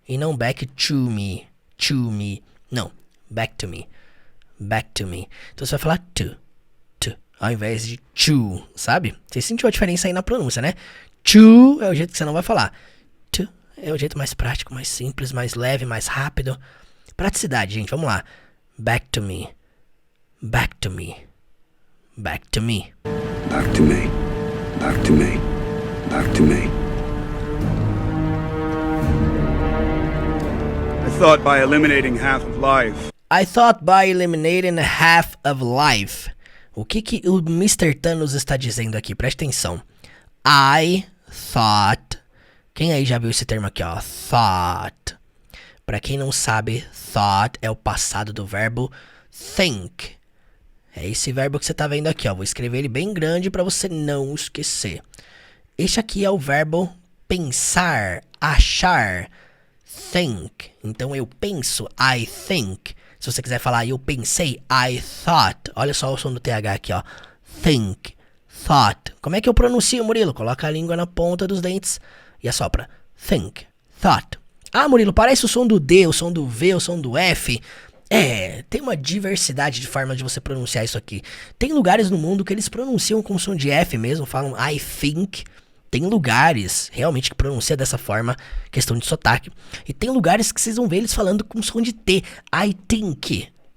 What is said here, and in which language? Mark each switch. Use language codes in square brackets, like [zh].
[pt] E não [en] back to me, não, back to me, back to me. [pt] Então você vai falar to, ao invés de to, sabe? Você sentiu a diferença aí na pronúncia, né? To é o jeito que você não vai falar. To é o jeito mais prático, mais simples, mais leve, mais rápido. Praticidade, gente, vamos lá. [en] Back to me. Back to me. Back to me. Back to me. Back to me. Back to me. I thought by eliminating half of life. I thought by eliminating half of life. [pt] O que o Mr. Thanos está dizendo aqui? Preste atenção. [en] I thought. [pt] Quem aí já viu esse termo aqui, ó? Thought. Pra quem não sabe, thought é o passado do verbo think. É esse verbo que você tá vendo aqui, ó. Vou escrever ele bem grande pra você não esquecer. Este aqui é o verbo pensar, achar. Think. Então eu penso, [en] I think. [pt] Se você quiser falar eu pensei, [en] I thought. [pt] Olha só o som do TH aqui, ó. [en] Think. Thought. [pt] Como é que eu pronuncio, Murilo? Coloca a língua na ponta dos dentes e assopra. [en] Think. Thought. [pt] Ah, Murilo, parece o som do D, o som do V, o som do F. É, tem uma diversidade de formas de você pronunciar isso aqui. Tem lugares no mundo que eles pronunciam com som de F mesmo, falam [en] I think. [pt] Tem lugares realmente que pronuncia dessa forma, questão de sotaque. E tem lugares que vocês vão ver eles falando com som de T. [en] I think.